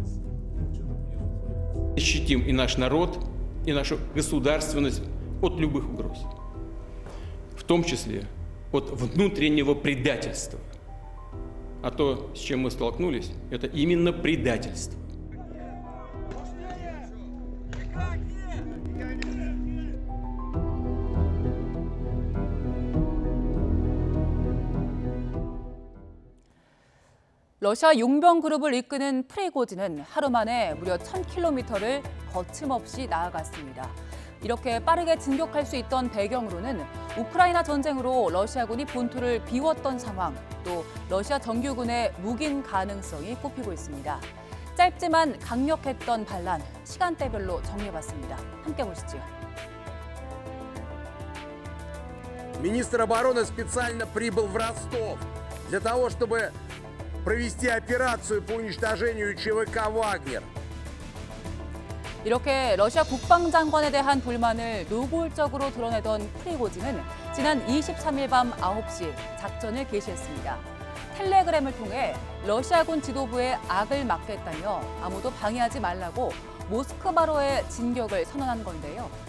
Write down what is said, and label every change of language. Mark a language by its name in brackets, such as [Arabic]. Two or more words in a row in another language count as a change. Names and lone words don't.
[Russian] защитим и наш народ, и нашу государственность от любых угроз, в том числе от внутреннего предательства. А то, с чем мы столкнулись, это именно предательство. [Korean] 러시아 용병그룹을 이끄는 프리고진은 하루 만에 무려 1000km를 거침없이 나아갔습니다. 이렇게 빠르게 진격할 수 있던 배경으로는 우크라이나 전쟁으로 러시아군이 본토를 비웠던 상황, 또 러시아 정규군의 묵인 가능성이 꼽히고 있습니다. 짧지만 강력했던 반란, 시간대별로 정리해봤습니다. 함께 보시죠. [Russian] Министр обороны специально прибыл в Ростов для того, чтобы провести операцию по уничтожению ЧВК «Вагнер». [Korean] 이렇게 러시아 국방장관에 대한 불만을 노골적으로 드러내던 프리고진은 지난 23일 밤 9시 작전을 개시했습니다. 텔레그램을 통해 러시아군 지도부의 악을 막겠다며 아무도 방해하지 말라고 모스크바로의 진격을 선언한 건데요.